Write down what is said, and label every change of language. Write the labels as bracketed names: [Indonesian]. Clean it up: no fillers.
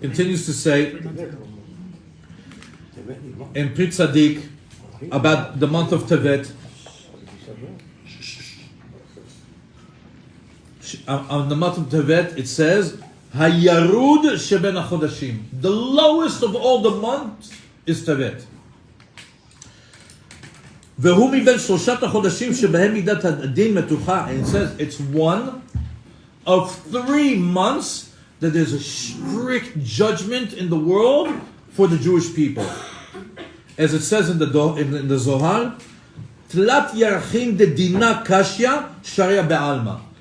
[English] continues to say in Pri Tzadik about the month of Tevet. On the month of Tevet, it says, [Hebrew] Hayarud sheben HaChodashim. [English] The lowest of all the months is Tevet. [Hebrew] והוא מבין 3 החודשים שבהם מידת הדין מתוחה. [English] And it says it's one of 3 months that there's a strict judgment in the world for the Jewish people. As it says in the Zohar, [Aramaic] Tlat Yarachin de Dina Kashya Sharia Be'alma.